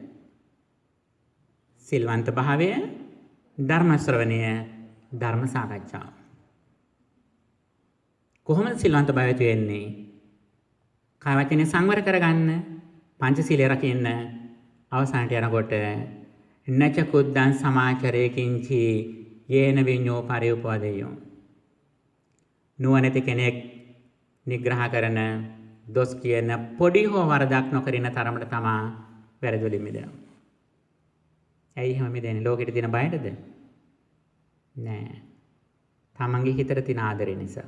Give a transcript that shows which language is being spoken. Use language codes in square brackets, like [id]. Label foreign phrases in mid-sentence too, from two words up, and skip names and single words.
[si] සිල්වන්ත භාවය, ධර්ම ශ්‍රවණය, ධර්ම සාකච්ඡාව. කොහොමද සිල්වන්ත භාවය වෙන්නේ? කය වචනේ සංවර කරගන්න, පංචශීලය රකින්න, අවසානට යනකොට [pi] නච කුද්දං සමාචරේ කිංචි යේන විඤ්ඤෝ පරිඋපදේයෝ. [si] නුවණැති කෙනෙක් නිග්‍රහ කරන, දොස් කියන පොඩි හෝ වරදක් නොකරින තරමට තමා වැරදි වලින් මිදෙනවා. ඇයි එහෙම මිදෙන්නේ? ලෝකෙට තියෙන බයටද? නෑ. තමන්ගේ හිතට තියෙන ආදරේ නිසා.